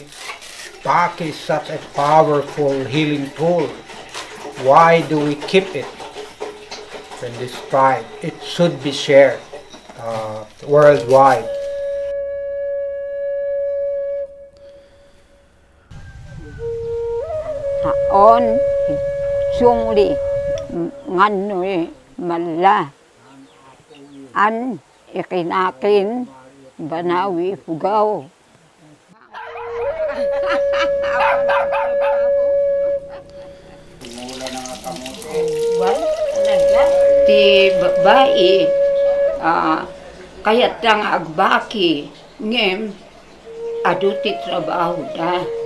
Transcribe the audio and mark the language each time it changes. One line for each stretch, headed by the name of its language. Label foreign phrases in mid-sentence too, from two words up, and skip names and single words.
English: Baki is such a powerful healing tool. Why do we keep it in this tribe? It should be shared worldwide.
Tuwali Ifugao: On sungli nganoy mala an ikinakin banawi Ifugao.
Iloko: Ti babae kayat lang agbaki ngem aduti trabaho da